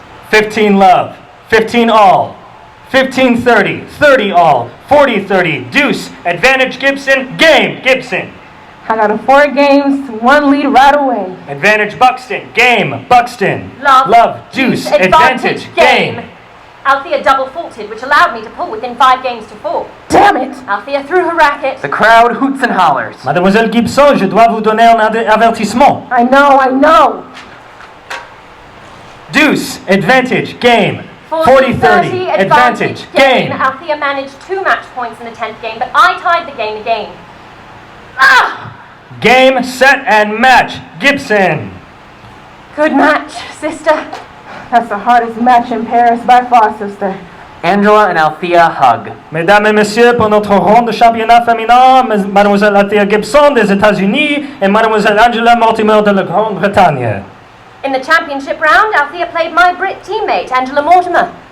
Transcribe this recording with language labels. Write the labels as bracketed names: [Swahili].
[English] 15 love, 15 all, 15-30, 30 all, 40-30, deuce, advantage Gibson, game Gibson. I got a 4 games to 1 lead right away. Advantage Buxton, game Buxton. Love, deuce, advantage, game. Althea double faulted, which allowed me to pull within 5 games to 4. Damn it! Althea threw her racket. The crowd hoots and hollers. [French] Mademoiselle Gibson, je dois vous donner un avertissement. [English] I know. Deuce, advantage, game. 40-30, advantage, game. Althea managed 2 match points in the 10th game, but I tied the game again. Game, set, and match, Gibson. Good match, sister. That's the hardest match in Paris by far, sister. Angela and Althea hug. [French] Mesdames et messieurs, pour notre ronde de championnat féminin, Mademoiselle Althea Gibson des États-Unis et Mademoiselle Angela Mortimer de la Grande-Bretagne. [English] In the championship round, Althea played my Brit teammate, Angela Mortimer.